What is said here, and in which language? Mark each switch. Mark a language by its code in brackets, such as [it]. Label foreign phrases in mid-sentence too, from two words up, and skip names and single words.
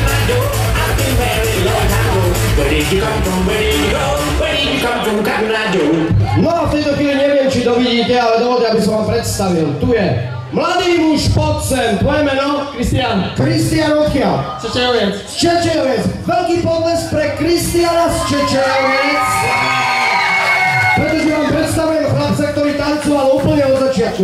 [en] I've been very long time. Where did you come from? Where did you go? Where did you come from, [sk] Kamarát Joe? No a v tejto chvíli neviem, či to vidíte, ale dovolte, aby som vám predstavil. Tu je mladý muž, poď sem. Tvoje meno? Kristián. Kristián odkiaľ? Čečejoviec. Z Čečejoviec. Veľký podles pre Kristiána z Čečejoviec. Pretože vám predstavujem chlapca, ktorý tancoval úplne od začiatku.